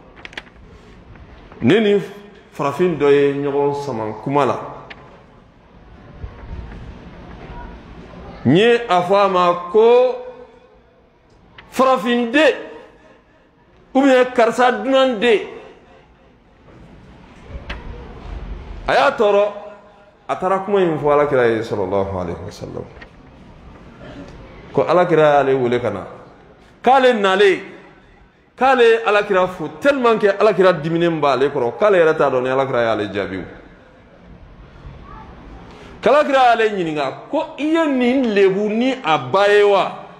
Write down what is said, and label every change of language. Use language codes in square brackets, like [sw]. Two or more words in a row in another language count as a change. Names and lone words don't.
[bm] ne ni farafin dɔ ye ɲɔgɔn sama kuma la n ye a fɔ a ma ko farafin den [fr] ou bien [bm] karisa dunan den a y'a tɔɔrɔ a taara kuma in fɔ alakira ye [ar] sallallahu alaihi wasallam [bm] ko alakira y'ale wele ka na k'ale nalen k'ale alakira fo [fr] tellement que [bm] alakira diminen b'ale kɔrɔ k'ale yɛrɛ t'a dɔn ni alakira y'ale jaabi k'alakira y'ale ɲininka ko i ye nin lebu ni a ba ye wa